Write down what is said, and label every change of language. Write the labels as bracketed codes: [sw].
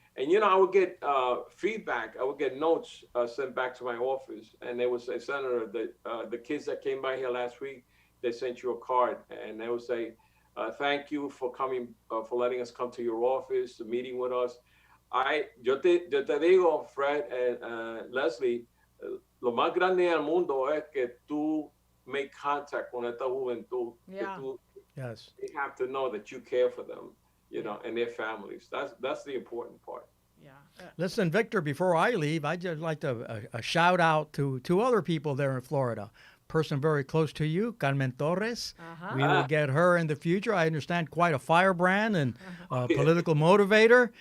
[en] And, I would get feedback. I would get notes sent back to my office. And they would say, Senator, the kids that came by here last week, they sent you a card. And they would say, thank you for coming, for letting us come to your office, meeting with us. [es] Yo te digo, Fred and Leslie, lo más grande del mundo es que tú [en] make contact [es] con esta juventud. [en] Yeah. Yes. They have to know that you care for them. And their families. That's the important part. Yeah. Listen, Victor, before I leave, I'd just like to a shout out to other people there in Florida. Person very close to you, Carmen Torres. Uh-huh. We will get her in the future. I understand quite a firebrand and political motivator.